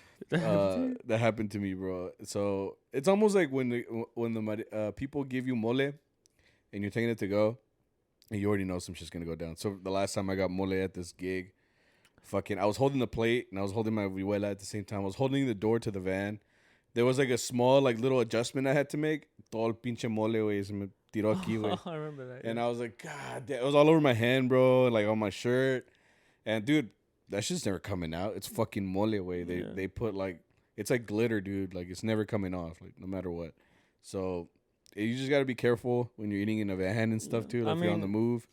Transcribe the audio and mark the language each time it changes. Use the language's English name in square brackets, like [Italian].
[English] That happened to me, bro. So it's almost like when the people give you mole and you're taking it to go, and you already know some shit's gonna go down. So the last time I got mole at this gig, I was holding the plate and I was holding my vihuela at the same time. I was holding the door to the van. There was like a small little adjustment I had to make. [Spanish] Todo el pinche mole, güey, se me tiró aquí, güey. [English] I remember that. And I was like, God damn. It was all over my hand, bro, and like on my shirt. And dude, that shit's never coming out. It's fucking mole, way. They put like, it's like glitter, dude. Like it's never coming off, like no matter what. So you just gotta be careful when you're eating in a van and stuff too. Like if you're on the move.